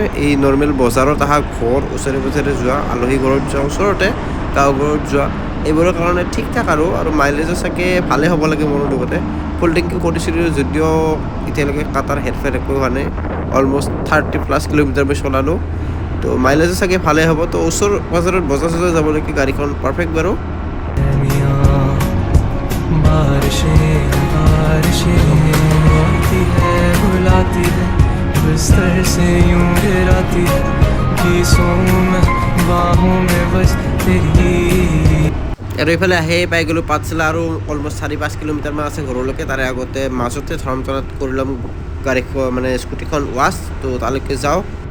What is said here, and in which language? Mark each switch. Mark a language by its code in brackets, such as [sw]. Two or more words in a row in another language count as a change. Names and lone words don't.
[as] এই নৰ্মেল বজাৰত অহা, ঘৰ ওচৰে পাজৰে যোৱা, আলহী ঘৰত যোৱা, ওচৰতে গাঁও ঘৰত যোৱা, এইবোৰৰ কাৰণে ঠিক ঠাক। আৰু মাইলেজো চাগে ভালে হ'ব লাগে মোৰ লগতে। [en] full tank [as] কৰিছিলোঁ যদিও এতিয়ালৈকে কাটাৰ হেৰফেৰ একো হোৱা নাই। অলমষ্ট 30+ কিলোমিটাৰ মই চলালোঁ, তো মাইলেজো চাগে ভালে হ'ব। তো ওচৰ পাজৰত বজাৰ চজাৰ যাবলৈকে গাড়ীখন পাৰফেক্ট বাৰু। [hi] बुलाती है बिस्तर से यूं गिराती है कि सोऊं मैं बाहों में बस तेरी। [as] আৰু এইফালে আহি পাই গ'লোঁ পাঠশালা, আৰু অলমষ্ট 4-5 কিলোমিটাৰমান আছে ঘৰলৈকে। তাৰে আগতে মাজতে ধৰ্মতলাত কৰি ল'ম গাড়ী মানে স্কুটিখন ৱাছ। তো তালৈকে যাওঁ।